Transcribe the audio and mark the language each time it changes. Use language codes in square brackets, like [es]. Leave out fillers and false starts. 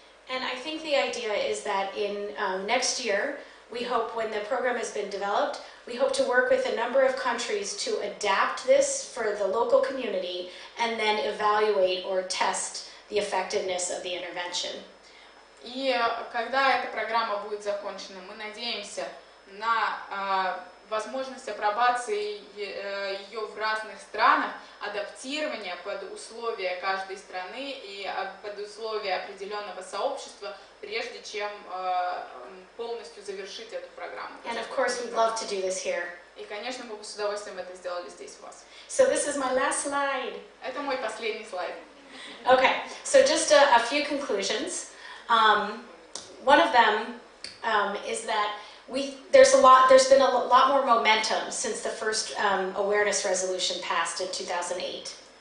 [en] And I think the idea is that in next year, we hope when the program has been developed, we hope to work with a number of countries to adapt this for the local community and then evaluate or test the effectiveness of the intervention. [ru] И когда эта программа будет закончена, мы надеемся на возможность апробации ее в разных странах, адаптирования под условия каждой страны и под условия определенного сообщества, прежде чем полностью завершить эту программу. [en] And of course, we'd love to do this here. [ru] И, конечно, мы бы с удовольствием это сделали здесь у вас. [en] So this is my last slide. [ru] Это мой последний слайд. [en] Okay, so just a few conclusions. One of them is that there's been a lot more momentum since the first awareness resolution passed in 2008.